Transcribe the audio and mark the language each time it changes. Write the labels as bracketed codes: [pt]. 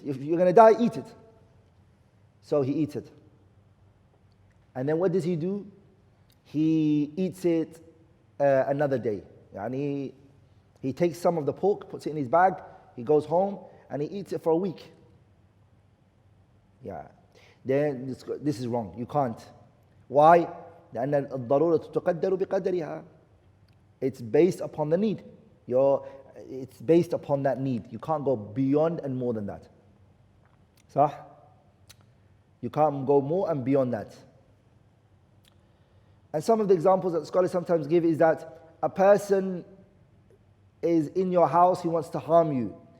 [en] If you're going to die, eat it. So he eats it. And then what does he do? He eats it another day. Yani he takes some of the pork, puts it in his bag, he goes home, and he eats it for a week. Yeah. Then this is wrong. You can't. Why? [ar] لأن الضرورة تقدر بقدرها. [en] It's based upon the need. It's based upon that need. You can't go beyond and more than that. [ar] صح? [en] You can't go more and beyond that. And some of the examples that scholars sometimes give is that a person is in your house, he wants to harm you.